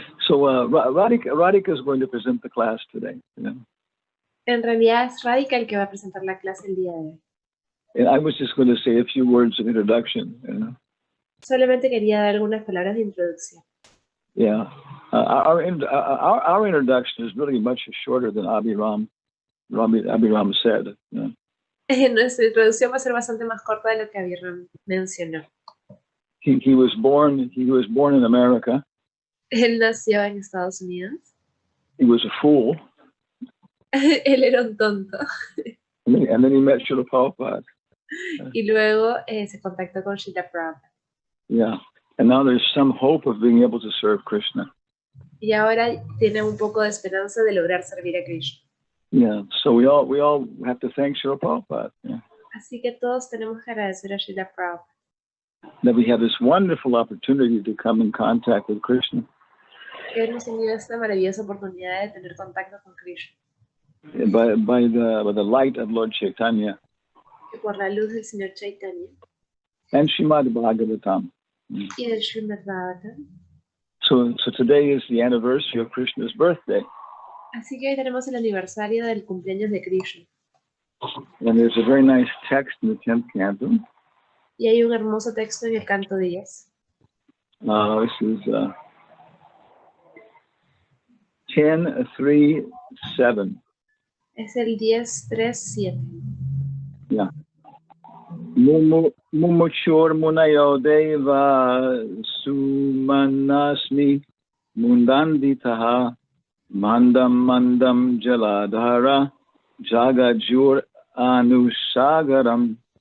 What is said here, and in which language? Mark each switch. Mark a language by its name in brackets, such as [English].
[English] So Radhika is going to present the class today. Yeah. [Spanish] En realidad es Radhika el que va a presentar la clase el día de hoy. [English] And I was just going to say a few words of introduction. You know? [Spanish] Solamente quería dar algunas palabras de introducción. [English] Yeah. Our introduction is really much shorter than Abhiram said. Yeah. [Spanish] Nuestra introducción va a ser bastante más corta de lo que Abhiram mencionó. [English] He was born in America. [Spanish] Él nació en Estados Unidos. [English] He was a fool. [Spanish] Él era un tonto. [English] And then he met Srila Prabhupada. [Spanish] Y luego se contactó con Srila Prabhupada. [English] Yeah. And now there's some hope of being able to serve Krishna. [Spanish] Y ahora tiene un poco de esperanza de lograr servir a Krishna. [English] Yeah. So we all have to thank Srila Prabhupada. Yeah. [Spanish] Así que todos tenemos que agradecer a Srila Prabhupada. [English] That we have this wonderful opportunity to come in contact with Krishna. [Spanish] Que hemos tenido esta maravillosa oportunidad de tener contacto con Krishna. [English] By the light of Lord Chaitanya. [Spanish] Que por la luz del Señor Chaitanya. [English] And Srimad Bhagavatam. [Spanish] Y del Srimad Bhagavatam. [English] So today is the anniversary of Krishna's birthday. [Spanish] Así que hoy tenemos el aniversario del cumpleaños de Krishna. [English] And there's a very nice text in the 10th canto. [Spanish] Y hay un hermoso texto en el canto 10. [English] This is 10:3:7. [Spanish] Es el 10:3:7. [Sanskrit] Yeah. Mumuchur munayo deva sumanasmi mundanditaha mandam jaladhara jagajur anusagaram